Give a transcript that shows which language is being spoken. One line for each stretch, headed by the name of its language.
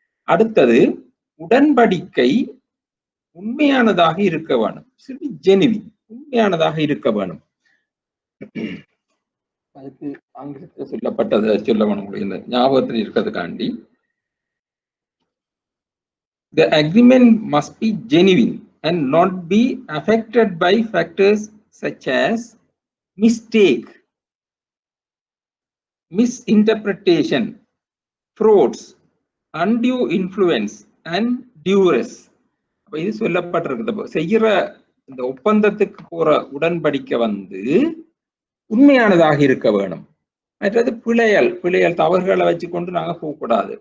Tamil: அடுத்தது உடன்படிக்கை உண்மையானதாக இருக்க வேணும். ஜெனுவின், உண்மையானதாக இருக்க வேணும். அதுக்கு ஆங்கிலத்தில் சொல்லப்பட்டதை சொல்ல வேணும், இந்த ஞாபகத்தில் இருக்கிறதுக்காண்டி.
English: The agreement must be genuine and not be affected by factors such as mistake, misinterpretation, frauds, undue influence and duress.
Tamil: அப்ப இது சொல்லப்பட்டிருக்குது. செய்யற இந்த ஒப்பந்தத்துக்கு போற உடன்படிக்கை வந்து உண்மையானதாக இருக்க வேணும். மற்றது பிழையல் தவறுகளை வச்சுக்கொண்டு நாங்க போகக்கூடாது.